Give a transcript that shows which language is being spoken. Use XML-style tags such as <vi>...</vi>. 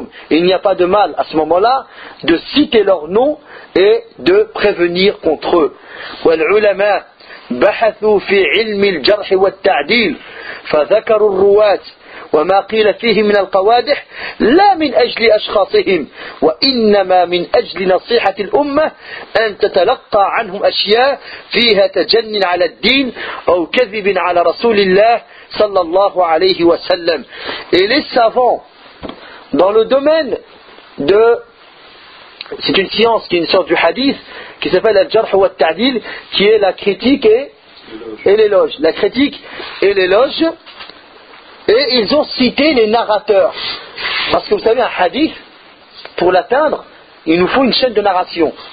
<fr>Il n'y a pas de mal à ce moment-là de citer leurs noms et de prévenir contre eux.</fr> <ar>وما قيل فيه من القوادح لا من أجل أشخاصهم وإنما من أجل نصيحة الأمة أن تتلقى عنهم أشياء فيها تجن على الدين أو كذب على رسول الله صلى الله عليه وسلم.</ar> <fr>Et les savants dans le domaine de c'est une science qui est une science du hadith qui s'appelle al-jarh wa al-ta'dil qui est la critique et l'éloge, la critique et l'éloge. Et ils ont cité les narrateurs. Parce que vous savez, un hadith, pour l'atteindre, il nous faut une chaîne de narration.</fr>